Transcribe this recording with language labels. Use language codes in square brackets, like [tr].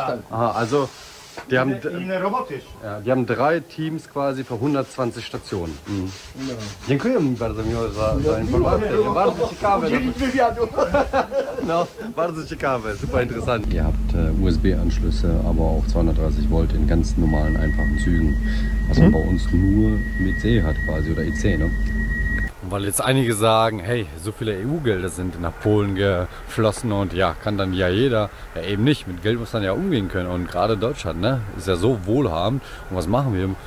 [de] Aha, also die haben 3 Teams quasi für 120 Stationen. [pl] Dziękuję bardzo miło za informację. Bardzo ciekawe. No, bardzo ciekawe, [de] super interessant. Ihr habt USB-Anschlüsse, aber auch 230 Volt in ganz normalen, einfachen Zügen. Was man bei uns nur mit C hat quasi oder IC, ne? Weil jetzt einige sagen, hey, so viele EU-Gelder sind nach Polen geflossen und ja, kann dann ja jeder, ja eben nicht, mit Geld muss man ja umgehen können und gerade Deutschland, ne, ist ja so wohlhabend und was machen wir?